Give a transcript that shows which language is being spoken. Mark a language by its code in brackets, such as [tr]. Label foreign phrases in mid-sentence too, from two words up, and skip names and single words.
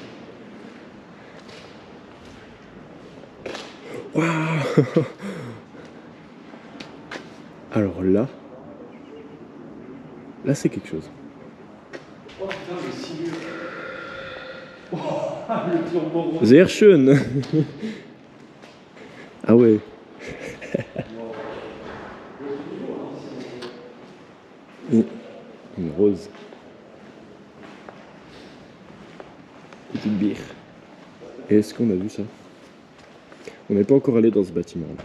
[fr] Waouh. Alors là c'est quelque chose. Oh putain, le signe. Oh, le turbo. [de] Sehr schön. [fr] Ah ouais. Une rose. Petite bière. Et est-ce qu'on a vu ça? On n'est pas encore allé dans ce bâtiment là.